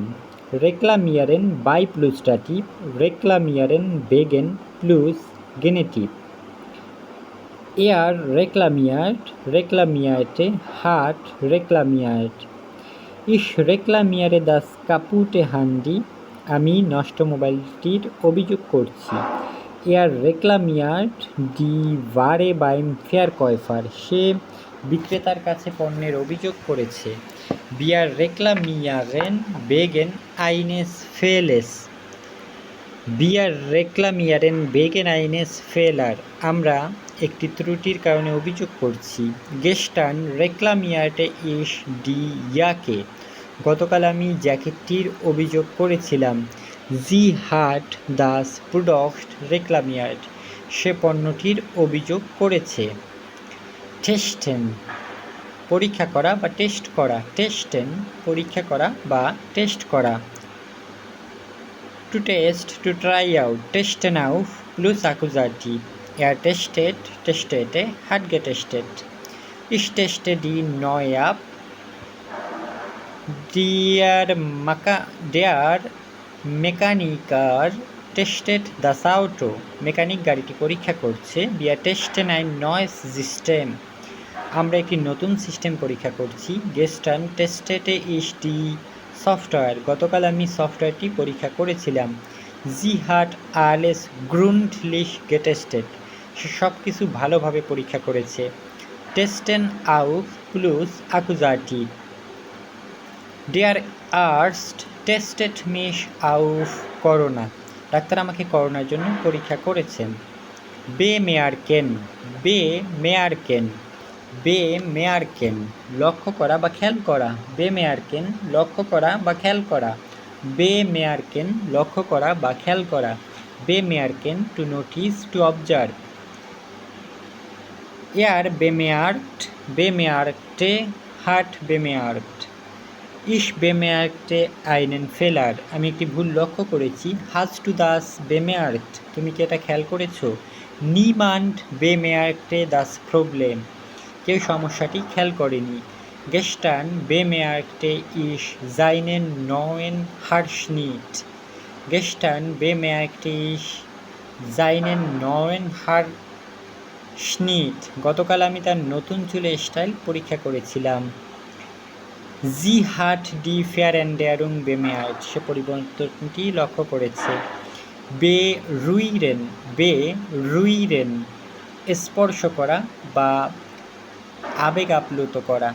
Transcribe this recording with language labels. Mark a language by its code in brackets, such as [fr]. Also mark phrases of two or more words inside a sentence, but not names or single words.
[de] Reklamieren by plus Dativ. Reklamieren wegen plus Genitiv. Er reklamiert, reklamierte, hat reklamiert. Ich reklamiere das kaputte Handy. [bn] আমি নষ্ট মোবাইলটির অভিযোগ করছি। [de] Er reklamiert die Ware beim Verkäufer. [bn] সে বিক্রেতার কাছে পণ্যের অভিযোগ করেছে। [de] Wir reklamieren wegen eines Fehles. Wir reklamieren wegen eines Fehler. [bn] আমরা একটি ত্রুটির কারণে অভিযোগ করছি। [de] Gestern reklamierte ich die Jacke. [bn] গতকাল আমি জ্যাকেটটির অভিযোগ করেছিলাম। [de] Sie hat das Produkt reklamiert. [bn] সে পণ্যটির অভিযোগ করেছে। Testen পরীক্ষা করা বা টেস্ট করা। Testen পরীক্ষা করা বা টেস্ট করা। [en] To test, to try out. [de] Testen auf plus Akkusativ. Er testet, testete, hat getestet. Ich teste die neue App. Der Mechaniker testet das Auto. [bn] মেকানিক গাড়িটি পরীক্ষা করছে। [de] Wir testen ein neues System. [bn] আমরা একটি নতুন সিস্টেম পরীক্ষা করছি। [de] Gestern testete ich die Software. [bn] গতকাল আমি সফটওয়্যারটি পরীক্ষা করেছিলাম। [de] Sie hat alles gründlich getestet. [bn] সে সব কিছু ভালোভাবে পরীক্ষা করেছে। [de] Testen auf plus Akkusativ. Der Arzt testet mich auf Corona. [bn] ডাক্তার আমাকে করোনার জন্য পরীক্ষা করেছেন। [de] Bemerken. Bemerken. [bn] Bemerken লক্ষ্য করা বা খেয়াল করা। Bemerken লক্ষ্য করা বা খেয়াল করা। Bemerken লক্ষ্য করা বা খেয়াল করা। [en] Bemerken to notice, to observe. [de] Er bemerkt, bemerkte, hat bemerkt. Ich bemerkte einen Fehler. [bn] আমি একটি ভুল লক্ষ্য করেছি। [de] Hast du das bemerkt? [bn] তুমি কি এটা খেয়াল করেছো? [de] Niemand bemerkte das Problem. [bn] কেউ সমস্যাটি খেয়াল করেনি। [de] Gestern bemerkte ich seinen neuen Haarschnitt. Gestern bemerkte ich seinen neuen Haarschnitt. [bn] গতকাল আমি তার নতুন চুলের স্টাইল পরীক্ষা করেছিলাম। [de] Sie hat die Veränderung bemerkt. [bn] সে পরিবর্তনটি লক্ষ্য করেছে। Berühren. Berühren স্পর্শ করা বা আবেগ আপ্লুত করা।